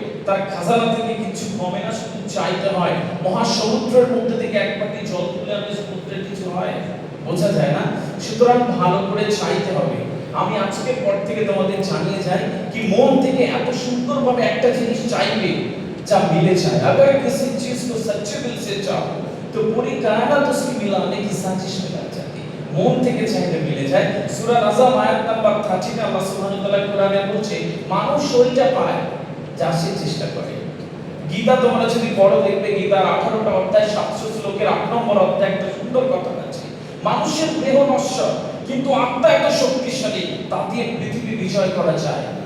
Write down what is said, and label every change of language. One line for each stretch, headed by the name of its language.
Bangla: তার খাজানা থেকে কিছু কমে না, শুধু চাইতে হয়। মহাসমুদ্রের মধ্যে থেকে এক বাটি জল তুলে আনলে সমুদ্রের কিছু হয়? বোঝা যায় না। সুতরাং ভালো করে চাইতে হবে। আমি আজকের পর থেকে তোমাদের জানিয়ে যাই কি মন থেকে এত সুন্দরভাবে একটা জিনিস চাইবে যা মিলে যায়।
Hindi: अगर किसी चीज को सच्चे दिल से चाहो तो पूरी कायनात उसकी मिलाने की साजिश में लग जाती है।
Bangla: মন থেকে চাইলে মিলে যায়। সূরা নাজম আয়াত নাম্বার 30 তে আল্লাহ সুবহানাহু ওয়া তাআলা কোরআনে বলছে, মানুষ ওইটা পায় যা সে চেষ্টা করে। গীতা তোমরা যদি পড়ো দেখবে গীতার 18টা অধ্যায় 700 শ্লোকের 8 নম্বর অধ্যায় একটা সুন্দর কথা আছে। মানুষের দেহ নশ্বর কিন্তু আত্মা এত শক্তিশালী, তা দিয়ে পৃথিবী বিজয় করা যায়।